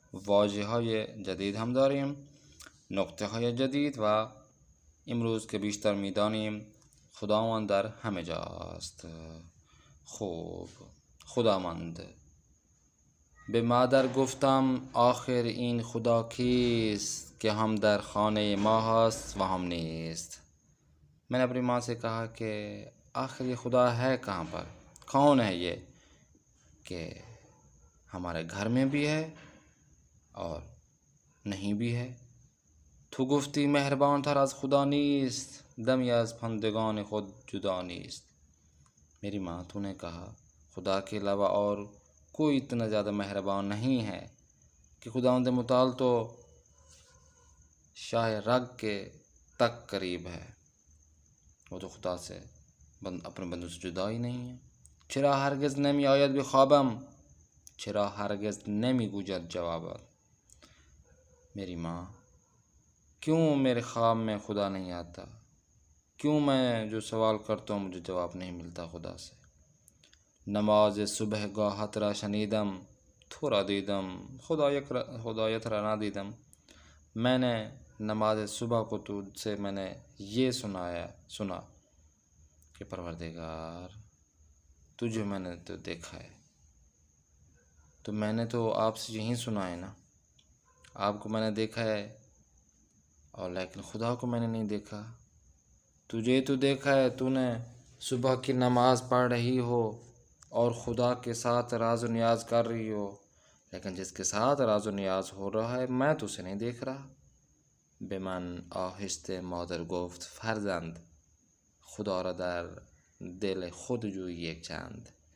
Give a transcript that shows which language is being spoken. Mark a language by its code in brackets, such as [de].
[fa] واژه های جدید هم داریم، نکته های جدید و امروز که بیشتر میدانیم خداوند در همه جا است. خوب، خداوند. به مادر گفتم آخر این خدا کیست کہ ہم در خانه ما هست و ہم نیست. [ur] میں نے اپنی ماں سے کہا کہ آخر یہ خدا ہے کہاں پر، کون ہے یہ کہ ہمارے گھر میں بھی ہے اور نہیں بھی ہے. [fa] تو گفتی مهربان تر از خدا نیست، دمی از بندگان خود جدا نیست. [ur] میری ماں، تو نے کہا خدا کے علاوہ اور کوئی اتنا زیادہ مہربان نہیں ہے کہ خداوند متعال تو شاہ رگ کے تک قریب ہے، وہ تو خدا سے اپنے بندوں سے جدا ہی نہیں ہے. [fa] چرا هرگز نمی آید به خوابم، چرا هرگز نمی گوید جوابت. [ur] میری ماں، کیوں میرے خواب میں خدا نہیں آتا، کیوں میں جو سوال کرتا ہوں مجھے جواب نہیں ملتا خدا سے. [fa] نماز صبح گاهت را شنیدم، تو را دیدم خدایت را ندیدم. [ur] میں نے نماز صبح کو تجھ سے میں نے یہ سنا کہ پروردگار تجھے میں نے تو دیکھا ہے. تو میں نے تو آپ سے یہی سنا ہے نا، آپ کو میں نے دیکھا ہے اور لیکن خدا کو میں نے نہیں دیکھا. تجھے تو دیکھا ہے، تو نے صبح کی نماز پڑھ رہی ہو اور خدا کے ساتھ راز و نیاز کر رہی ہو، لیکن جس کے ساتھ راز و نیاز ہو رہا ہے میں تو اسے نہیں دیکھ رہا. [fa] به من آهسته مادر گفت فرزند، خدا را در دل خود جوئی یک چند.